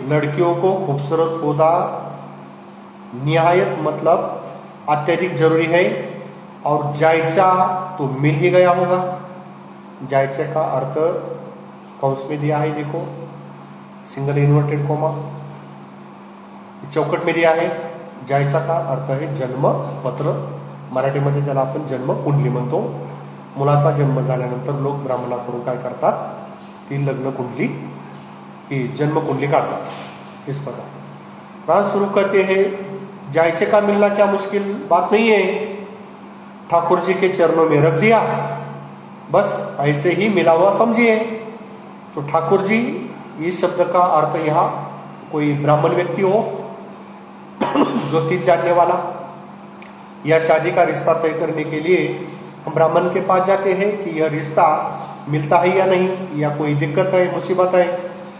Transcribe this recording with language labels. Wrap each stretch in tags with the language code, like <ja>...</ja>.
<hi>लड़कियों को खूबसूरत होना निहायत मतलब अत्यधिक जरूरी है। और जायचा तो मिल ही गया होगा। जायचे का अर्थ कंस में दिया है, देखो, सिंगल इन्वर्टेड कोमा चौकट में दिया है।</hi> <mr>जायचा का अर्थ आहे जन्मपत्र, मराठीमध्ये त्याला आपण जन्म कुंडली म्हणतो। मुलाचा जन्म झाल्यानंतर लोक ब्राह्मणाकडून काय करतात, ती लग्न कुंडली की जन्म कुंडली काढतात।</mr> <hi>इस प्रकार राज स्वरूप कहते हैं जायचे का मिलना क्या मुश्किल बात नहीं है, ठाकुर जी के चरणों में रख दिया, बस ऐसे ही मिला हुआ समझिए। तो ठाकुर जी, इस शब्द का अर्थ यहां कोई ब्राह्मण व्यक्ति हो, ज्योतिष जानने वाला, या शादी का रिश्ता तय करने के लिए हम ब्राह्मण के पास जाते हैं कि यह रिश्ता मिलता है या नहीं, या कोई दिक्कत है, मुसीबत है।</hi>